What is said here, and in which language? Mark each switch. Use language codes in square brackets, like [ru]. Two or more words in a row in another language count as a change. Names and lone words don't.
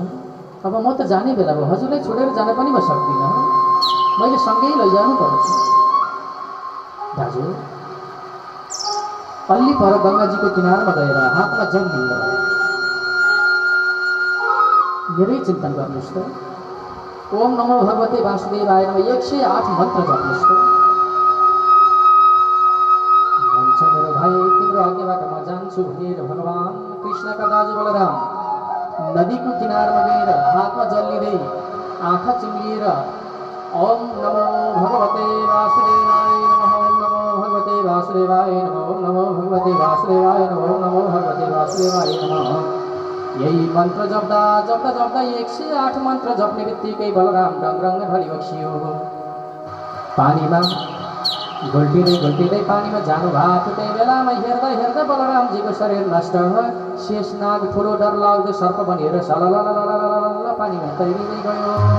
[ne] अब म त जाने बेला भयो, हजुरलाई छोडेर जान पनि म सक्दिनँ। मैले सँगै लैजानु पर्छ। दाजु अल्ली पर गङ्गाजीको किनारमा गएर हातमा जल लिएर मेरै चिन्तन गर्नुहोस् त। [sa] ओम नमो भगवते वासुदेवाय नमः [ne] 108 मन्त्र जप्नुहोस् त। हुन्छ मेरो भाइ, तिम्रो आज्ञाबाट म जान्छु भनेर भगवान कृष्णका दाजु बलराम नदीको किनारमा गएर हातमा जल लिँदै आँखा चिम्लिएर [sa] ओम नमो भगवते वासुदेवाय नमः। ओम नमो भगवते वासुदेवाय नमः। ओम नमो भगवते वासुदेवाय नमः। ओम नमो भगवते वासुदेवाय नमः। [ne] यही मन्त्र जप्दा जप्दा जप्दा 108 मन्त्र जप्ने बित्तिकै बलराम डङरङ्ग ढली बक्सियो। पानीमा घुल्टिँदै पानीमा जानु भएको त्यही बेलामा हेर्दा हेर्दा बलरामजीको शरीर नष्ट शेषनाग ठुलो डरलाग्दो सर्प बनेर सललललललल पानीमा तैरिँदै गयो।